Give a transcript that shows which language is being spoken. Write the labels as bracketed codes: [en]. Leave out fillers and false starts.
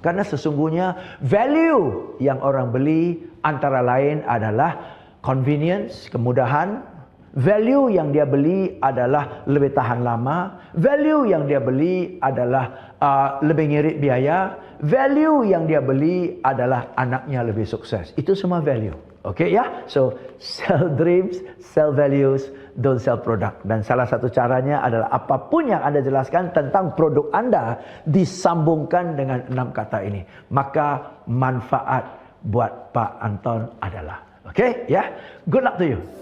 [id] Karena sesungguhnya value yang orang beli antara lain adalah convenience, kemudahan. Value yang dia beli adalah lebih tahan lama. Value yang dia beli adalah lebih ngirit biaya. Value yang dia beli adalah anaknya lebih sukses. Itu semua value. Oke ya? [en] So, sell dreams, sell values, don't sell product. [id] Dan salah satu caranya adalah apapun yang Anda jelaskan tentang produk Anda disambungkan dengan 6 kata ini. Maka manfaat buat Pak Anton adalah. [en] Okay, ya. Good luck to you.